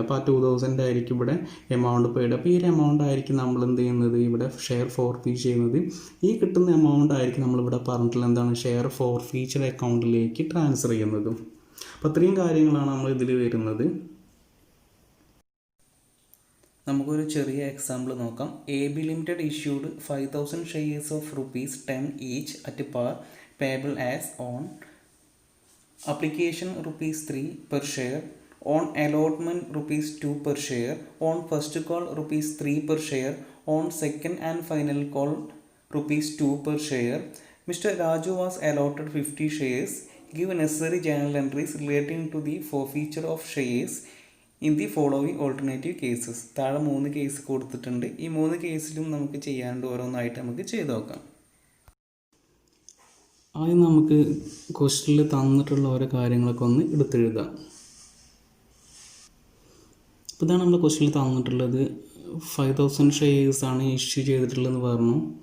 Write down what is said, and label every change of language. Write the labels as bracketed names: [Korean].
[Malayalam] അപ്പോൾ ആ 2,000 ആയിരിക്കും ഇവിടെ എമൗണ്ട് പെയ്ഡ്. അപ്പോൾ ഈ ഒരു എമൗണ്ട് ആയിരിക്കും നമ്മൾ എന്ത് ചെയ്യുന്നത്, ഇവിടെ ഷെയർ ഫോർഫീറ്റ് ചെയ്യുന്നത്. ഈ കിട്ടുന്ന എമൗണ്ട് ആയിരിക്കും നമ്മളിവിടെ പറഞ്ഞിട്ടുള്ള എന്താണ്, ഷെയർ ഫോർഫീച്ചർ അക്കൗണ്ടിലേക്ക് ട്രാൻസ്ഫർ ചെയ്യുന്നതും. അപ്പോൾ ഇത്രയും കാര്യങ്ങളാണ് നമ്മൾ ഇതിൽ വരുന്നത്. നമുക്കൊരു ചെറിയ എക്സാമ്പിൾ നോക്കാം. [English] AB limited issued 5,000 shares of ₹10 each at par payable as on application ₹3 per share, on allotment ₹2 per share, on first call ₹3 per share, on second and final call ₹2 per share. Mr. Raju was allotted 50 shares. Give necessary journal entries relating to the forfeiture of shares in the following alternative cases. [Malayalam] താഴെ 3 case കൊടുത്തിട്ടുണ്ട്. ഈ 3 കേസിലും നമുക്ക് ചെയ്യാണ്ട് ഓരോന്നായിട്ട് നമുക്ക് ചെയ്ത് നോക്കാം. ആദ്യം നമുക്ക് ക്വസ്റ്റനിൽ തന്നിട്ടുള്ള ഓരോ കാര്യങ്ങളൊക്കെ ഒന്ന് എടുത്തെഴുതാം. അപ്പോൾ ഇതാണ് നമ്മൾ ക്വസ്റ്റനിൽ തന്നിട്ടുള്ളത്. 5,000 ഷെയർസാണ് ഇഷ്യൂ ചെയ്തിട്ടുള്ളതെന്ന് പറഞ്ഞു.